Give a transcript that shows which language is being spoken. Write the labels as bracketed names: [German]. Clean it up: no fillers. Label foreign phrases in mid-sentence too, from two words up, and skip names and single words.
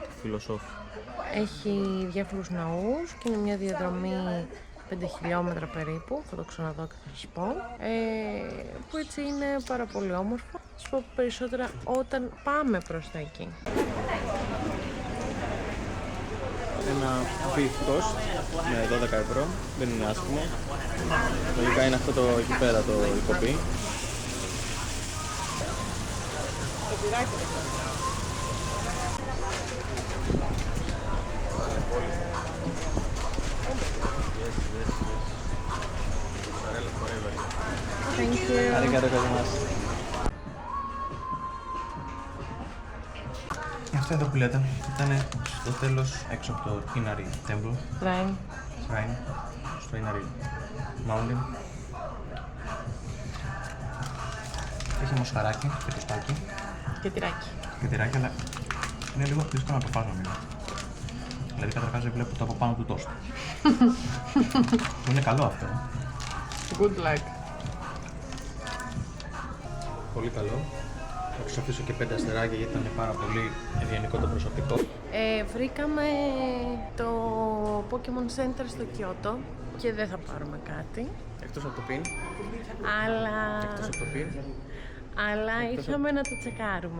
[Greek] Έχει διάφορους ναούς και είναι μια διαδρομή 5 χιλιόμετρα περίπου, θα το ξαναδώ και θα σας πω, που έτσι είναι πάρα πολύ όμορφο. Θα σας πω περισσότερα όταν πάμε προς τα εκεί. Ένα beef toast με 12 ευρώ, δεν είναι άσχημο. Λογικά είναι αυτό το εκεί πέρα το κοπί. [English] Thank you. [Japanese] ありがとうございます. [Greek] Αυτό εδώ που λέτε ήταν στο τέλος έξω από το Inari Temple. Shrine. Στο Inari Mountain. Έχει μοσχαράκι και τοστάκι. Και τυράκι. Αλλά είναι λίγο δύσκολο να το φας νομίζω. Δηλαδή καταρχάς δεν βλέπω το από πάνω του τόστ. Είναι καλό αυτό. [English] Good luck. [Greek] Πολύ καλό. Θα τους αφήσω και 5 αστεράκια γιατί ήταν πάρα πολύ ευγενικό το προσωπικό. Βρήκαμε το Pokemon Center στο Κιώτο και δεν θα πάρουμε κάτι. Εκτός από το πιν. Αλλά ήρθαμε να το τσεκάρουμε.